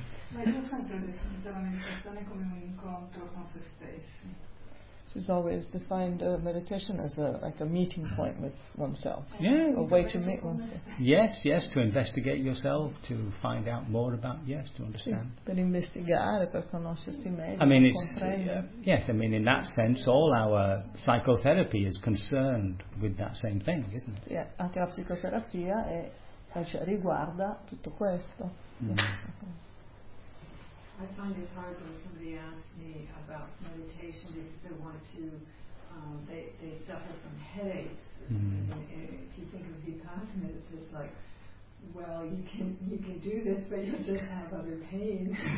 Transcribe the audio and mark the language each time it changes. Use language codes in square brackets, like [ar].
[it] Ma io sempre definito la meditazione come un incontro con se stessi. [en] She's always defined meditation as a meeting point with oneself. Yeah. A way to meet oneself. Yes, yes, to investigate yourself, to find out more about, yes, to understand. [it] Per investigare, per conoscersi meglio. [en] I mean, it's, yes, I mean, in that sense, all our psychotherapy is concerned with that same thing, isn't it? [it] Yeah, anche la psicoterapia è, cioè, riguarda tutto questo. [en] I find it hard when somebody asks me about meditation because they want to, they suffer from headaches. If you think of vipassana, it's just like, well, you can do this, but you'll just have other pain.